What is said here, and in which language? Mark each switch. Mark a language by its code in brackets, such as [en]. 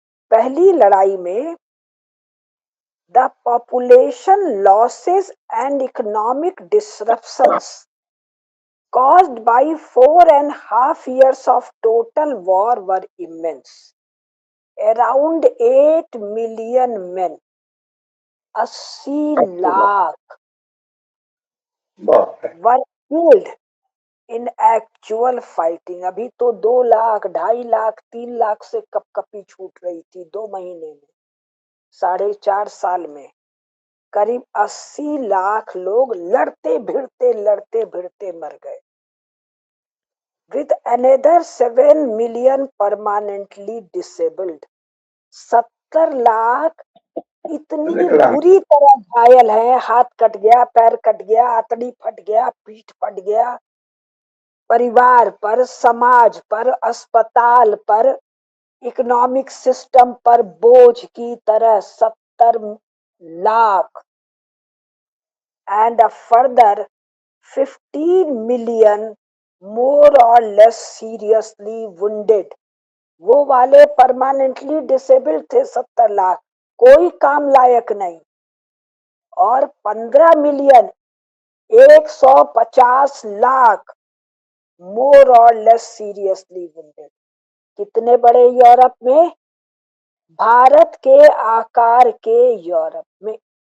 [hi] पहली लड़ाई में [en] The population losses and economic disruptions caused by 4.5 years of total war were immense. Around 8 million men, 80 lakh were killed in actual fighting. [hi] अभी तो 2 लाख, 2.5 लाख, 3 लाख से कपकपी छूट रही थी 2 महीने में, 4.5 साल में करीब 80 लाख लोग लड़ते भिड़ते मर गए। [en] With another 7 million permanently disabled, [hi] 70 lakh इतनी बुरी तरह घायल है, हाथ कट गया, पैर कट गया, आतड़ी फट गया, पीठ फट गया। परिवार पर, समाज पर, अस्पताल पर, इकोनॉमिक सिस्टम पर बोझ की तरह 70 lakh. [en] And a further 15 million more or less seriously wounded. [hi] वो वाले परमानेंटली डिसेबल्ड थे 70 लाख, कोई काम लायक नहीं। [en] और 15 million, 150 lakh more or less seriously wounded. [hi] कितने बड़े यूरोप में? भारत के आकार के यूरोप में।